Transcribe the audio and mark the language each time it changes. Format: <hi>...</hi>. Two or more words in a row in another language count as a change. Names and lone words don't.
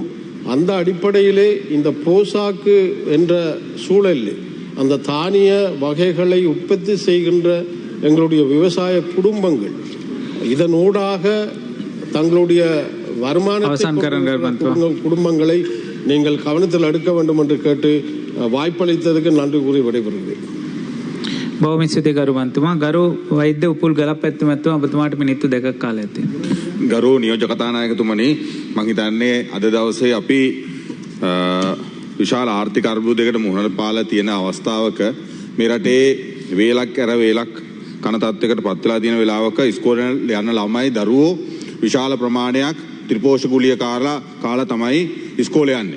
<ta>அந்த அடிப்படையிலே இந்த போசாக்கு என்ற சூழலில் அந்த தானிய வகைகளை உற்பத்தி செய்கின்ற எங்களுடைய விவசாய குடும்பங்கள் இதனூடாக தங்களுடைய வருமானத்தை குடும்பங்களை நீங்கள் கவனத்தில் எடுக்க வேண்டும் என்று கேட்டு வாய்ப்பளித்ததுக்கு நன்றி கூறி விடைபெறுகிறேன்.</ta> <si>බොහොම ස්තුතියි ගරු මන්තුමා. ගරු වෛද්‍ය උපුල් ගලපැත්තු මැතිතුමා ඔබතුමාට මිනිත්තු 2ක් කාලයක් තියෙනවා. ගරු නියෝජක කතානායකතුමනි, මම හිතන්නේ අද දවසේ අපි විශාල ආර්ථික අර්බුදයකට මුහුණ පාලා තියෙන අවස්ථාවක මේ රටේ වේලක් ඇර වේලක් කන තත්වයකට පත් වෙලා තියෙන වෙලාවක ඉස්කෝලේ යන ළමයි දරුවෝ විශාල ප්‍රමාණයක් ත්‍රිපෝෂකුලිය කාලා තමයි ඉස්කෝලේ යන්නේ.</si>